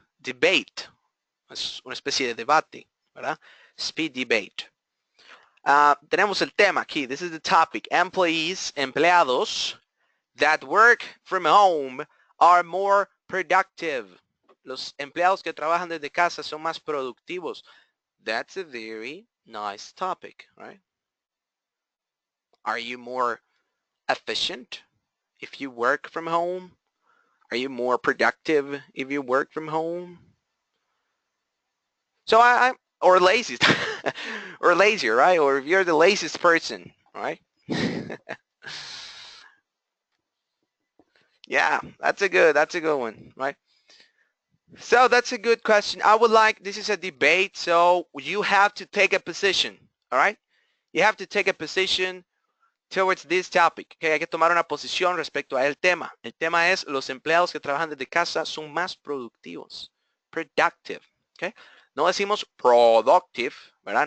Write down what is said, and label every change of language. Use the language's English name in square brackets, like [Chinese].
[English] Debate es una especie de debate, ¿verdad? Speed debate. [Spanish] Tenemos el tema aquí. [English] This is the topic. Employees, empleados that work from home are more productive. [Spanish] Los empleados que trabajan desde casa son más productivos. [English] That's a very nice topic, right? Are you more efficient if you work from home? Are you more productive if you work from home? So or lazy, or lazier, right? Or if you're the laziest person, right? Yeah, that's a good one, right? So that's a good question. I would like, this is a debate, so you have to take a position, all right? You have to take a position towards this topic. [Spanish] Okay, hay que tomar una posición respecto a el tema. El tema es los empleados que trabajan desde casa son más productivos. Productive. Okay. No decimos productive, ¿verdad?